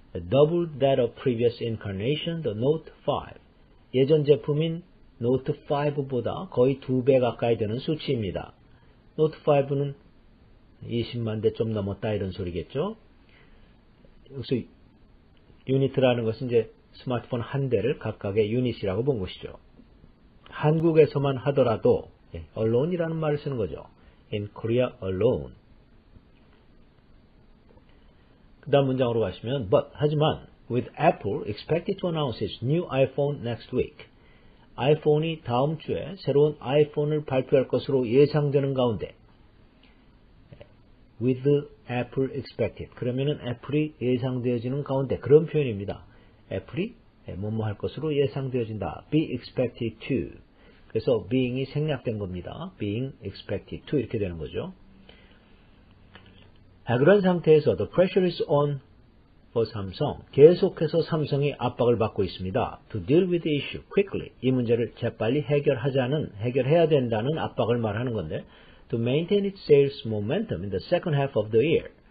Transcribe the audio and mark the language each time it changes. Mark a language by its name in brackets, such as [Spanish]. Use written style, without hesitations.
[English] Double that of previous incarnation, the Note 5. [Korean] 예전 제품인 Note 5보다 거의 2배 가까이 되는 수치입니다. Note 5는 20만 대 좀 넘었다 이런 소리겠죠. 여기서 유니트라는 것은 이제 스마트폰 한 대를 각각의 유닛이라고 본 것이죠. 한국에서만 하더라도 alone이라는 말을 쓰는 거죠. [English] In Korea alone. [Korean] 그 다음 문장으로 가시면 하지만 [English] with Apple expected to announce its new iPhone next week. [Korean] 아이폰이 다음 주에 새로운 아이폰을 발표할 것으로 예상되는 가운데 [English] with Apple expected. [Korean] 그러면은 애플이 예상되어지는 가운데 그런 표현입니다. 애플이 뭐뭐 할 것으로 예상되어진다. [English] be expected to. [Korean] 그래서 being이 생략된 겁니다. [English] being expected to [Korean] 이렇게 되는 거죠. 그런 상태에서 [English] the pressure is on for 삼성. [Korean] 계속해서 삼성이 압박을 받고 있습니다. [English] to deal with the issue quickly. [Korean] 이 문제를 재빨리 해결해야 된다는 압박을 말하는 건데 [English] to maintain its sales momentum in the second half of the year.